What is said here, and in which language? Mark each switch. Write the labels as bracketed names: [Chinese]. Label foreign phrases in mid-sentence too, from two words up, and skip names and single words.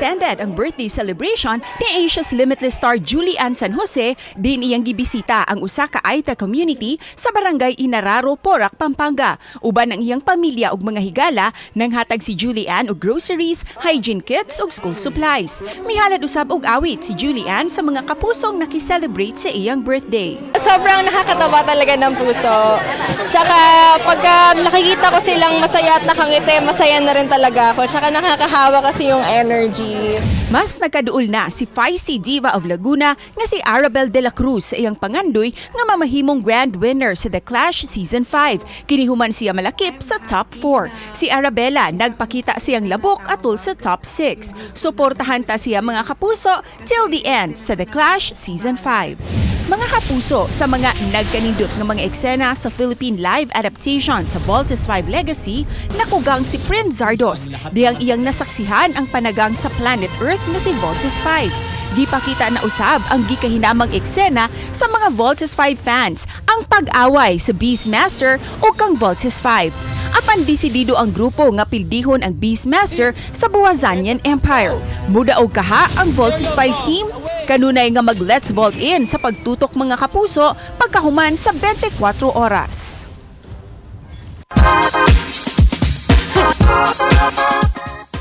[Cebuano] Nag-spread ang birthday celebration ni Asia's Limitless star Julian San Jose din iyang gibisita ang usa ka [English] Aeta community [Cebuano] sa barangay Inararo, Porac, Pampanga. Uban ang iyang pamilya ug mga higala nang hatag si Julian og groceries, [English] hygiene kits [Cebuano] ug [English] school supplies. [Cebuano] Mihalad usab og awit si Julian sa mga kapusong nakiselebrate sa iyang birthday. [Filipino] Sobrang nakakatawa talaga ng puso. Tsaka pagka nakikita ko silang masaya at nakangiti, masaya na rin talaga ako. Tsaka nakakahawa kasi yung energy. [Cebuano] Mas nagkaduol na si Fiesty Diva of Laguna nga si Arabelle Dela Cruz sa iyang pangandoy nga mamahimong [English] grand winner [Cebuano] sa The Clash Season 5. Kinihuman siya malakip sa top 4. Si Arabella nagpakita siyang labok atol sa top 6. Suportahan ta siya mga kapuso [English] till the end [Cebuano] sa The Clash Season 5. Mga kapuso, sa mga nagkanindot ng mga eksena sa [English] Philippine Live Adaptation [Cebuano] sa Voltes 5 Legacy, nakugang si Prince Zardoz, dihang iyang nasaksihan ang panagang sa planet Earth na si Voltes 5. Gipakita na usab ang gikahinamang eksena sa mga Voltes 5 fans ang pag-away sa Beastmaster o kang Voltes 5. Apan desidido ang grupo nga pildihon ang Beastmaster sa Buwazanian Empire. Muda og kaha ang Voltes 5 team, kanunay nga mag- [English] let's vault in [Cebuano] sa pagtutok mga kapuso pagkahuman sa 24 oras.